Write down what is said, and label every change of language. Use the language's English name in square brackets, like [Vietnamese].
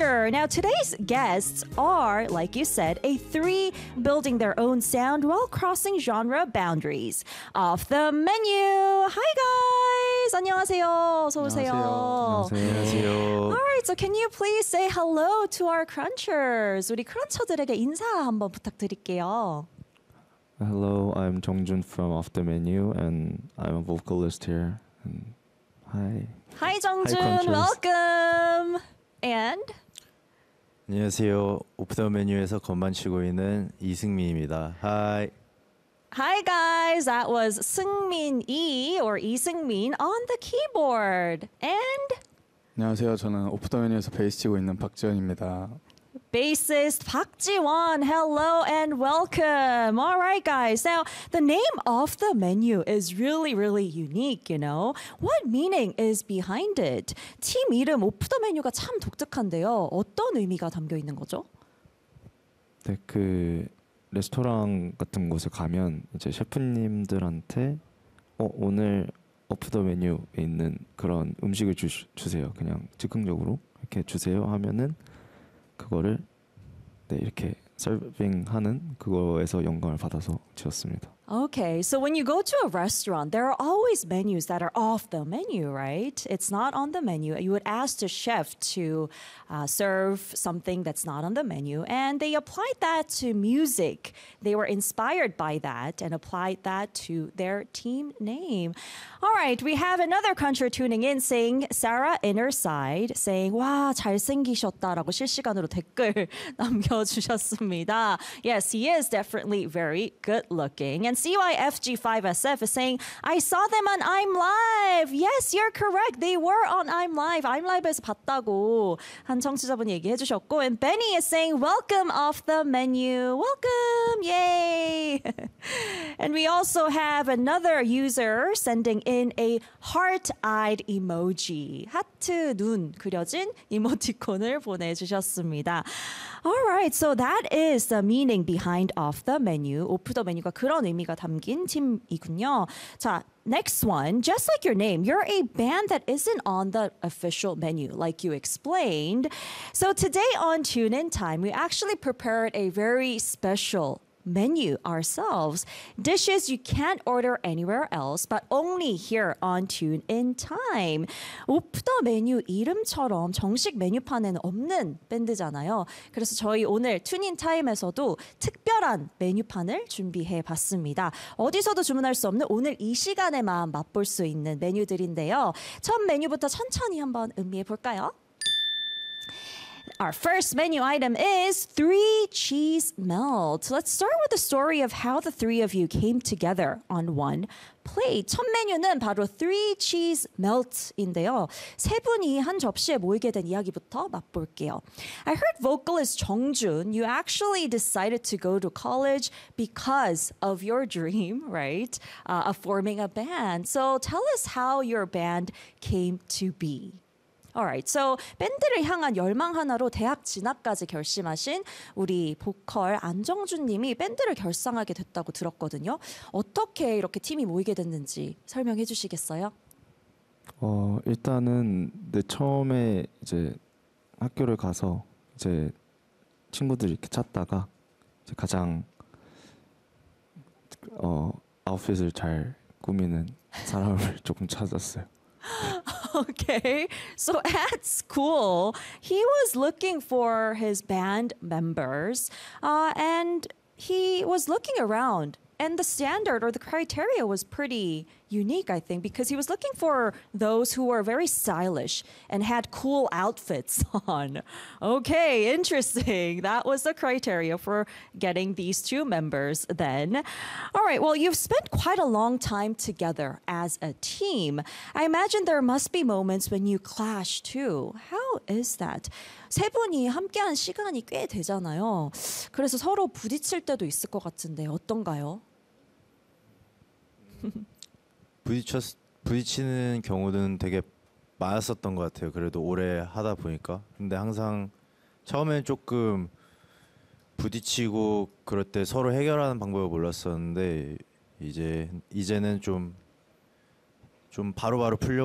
[English] Now, today's guests are, like you said, a three building their own sound while crossing genre boundaries. Off the menu! Hi, guys! [Korean] 안녕하세요! 안녕하세요. 안녕하세요. [English] All right, so can you please say hello to our crunchers? [Korean] 우리 크런처들에게 인사 한번 부탁드릴게요. [English] Hello, I'm Jeongjun from Off the Menu, and I'm a vocalist here. And hi. Hi, Jeongjun. Welcome. And [Korean] 안녕하세요. Off the Menu에서 건반 치고 있는 이승민입니다. [English] Hi. Hi, guys. That was 승민 이 or 이승민 on the keyboard. And [Korean] 안녕하세요. 저는 Off the Menu에서 베이스 치고 있는 박지원입니다. [English] Bassist Park Ji-won, hello and welcome. All right, guys. Now, the name Off the Menu is really, really unique, you know. What meaning is behind it? [Korean] 팀 이름 Off the Menu가 참 독특한데요. 어떤 의미가 담겨 있는 거죠? 네, 그 레스토랑 같은 곳에 가면 이제 셰프님들한테 오늘 Off the Menu에 있는 그런 음식을 주세요. 그냥 즉흥적으로 이렇게 주세요 하면은 그거를 네 이렇게 서빙하는 그거에서 영감을 받아서 지었습니다. [English] Okay, so when you go to a restaurant, there are always menus that are off the menu, right? It's not on the menu. You would ask the chef to serve something that's not on the menu, and they applied that to music. They were inspired by that and applied that to their team name. All right, we have another country tuning in, saying Sarah Innerside, saying, [Korean] 와, 잘생기셨다라고 실시간으로 댓글 남겨주셨습니다. [English] Yes, he is definitely very good-looking. And CYFG5SF is saying, I saw them on I'm Live. Yes, you're correct. They were on I'm Live. [Korean] I'm Live에서 봤다고 한 청취자분이 얘기해 주셨고. [English] And Benny is saying, welcome off the menu. Welcome. Yay. And we also have another user sending in a heart-eyed emoji. [Korean] 하트 눈 그려진 이모티콘을 보내주셨습니다. [English] All right. So that is the meaning behind off the menu. [Korean] Off the menu가 그런 의미가 담긴 팀이군요. 자, [English] next one. Just like your name, you're a band that isn't on the official menu, like you explained. So today on Tune In Time, we actually prepared a very special menu ourselves. Dishes you can't order anywhere else, but only here on Tune In Time. [Korean] Off the Menu 이름처럼 정식 메뉴판에는 없는 밴드잖아요. 그래서 저희 오늘 Tune In Time에서도 특별한 메뉴판을 준비해봤습니다. 어디서도 주문할 수 없는 오늘 이 시간에만 맛볼 수 있는 메뉴들인데요. 첫 메뉴부터 천천히 한번 음미해볼까요? [English] Our first menu item is three cheese melt. Let's start with the story of how the three of you came together on one plate. [Korean] 첫 메뉴는 바로 three cheese melt인데요. 세 분이 한 접시에 모이게 된 이야기부터 맛볼게요. [English] I heard vocalist 정준, you actually decided to go to college because of your dream, right? Of forming a band. So tell us how your band came to be. Alright, so [Korean] 밴드를 향한 열망 하나로 대학 진학까지 결심하신 우리 보컬 안정준님이 밴드를 결성하게 됐다고 들었거든요. 어떻게 이렇게 팀이 모이게 됐는지 설명해 주시겠어요? 일단은 네, 처음에 이제 학교를 가서 이제 친구들 이렇게 찾다가 이제 가장 아웃핏을 잘 꾸미는 사람을 조금 찾았어요. [English] Okay, so at school, he was looking for his band members, and he was looking around, and the standard or the criteria was pretty unique, I think, because he was looking for those who were very stylish and had cool outfits on. Okay, interesting. That was the criteria for getting these two members then. All right, well, you've spent quite a long time together as a team. I imagine there must be moments when you clash too. How is that? [Korean] 세 분이 함께한 시간이 꽤 되잖아요. 그래서 서로 부딪힐 때도 있을 것 같은데 어떤가요? 부딪히는 경우는 되게 많았었던 것 같아요. 그래도 오래 하다 보니까. 근데 항상 처음엔 조금 부딪히고 그럴 때 서로 해결하는 방법을 몰랐었는데 이제는 좀 바로바로 풀려고 하는 것 같아요. 뭔가 서로의 마음에 쌓이지 않게.